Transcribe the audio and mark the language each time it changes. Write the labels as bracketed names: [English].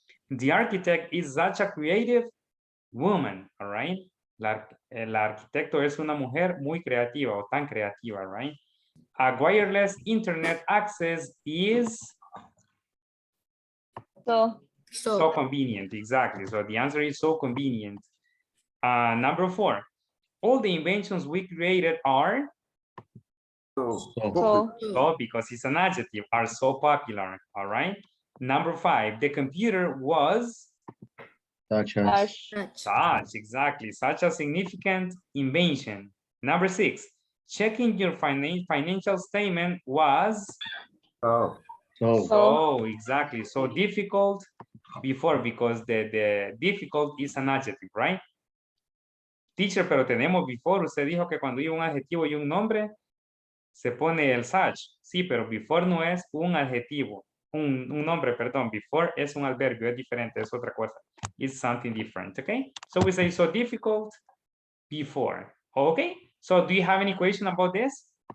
[English] The architect is such a creative woman, all right? [Spanish] El arquitecto es una mujer muy creativa o tan creativa, right? [English] A wireless internet access is so convenient, exactly. So the answer is so convenient. Number 4, all the inventions we created are so because it's an adjective, are so popular, all right? Number 5, the computer was such, exactly, such a significant invention. Number 6, checking your financial statement was so exactly, so difficult before, because the difficult is an adjective, right? [Spanish] Teacher, pero tenemos before, usted dijo que cuando hay un adjetivo y un nombre se pone el such, sí, pero before no es un adjetivo, un nombre, perdón, before es un adverbio, es diferente, es otra cosa. [English] It's something different, okay? So we say so difficult before, okay? So do you have any question about this?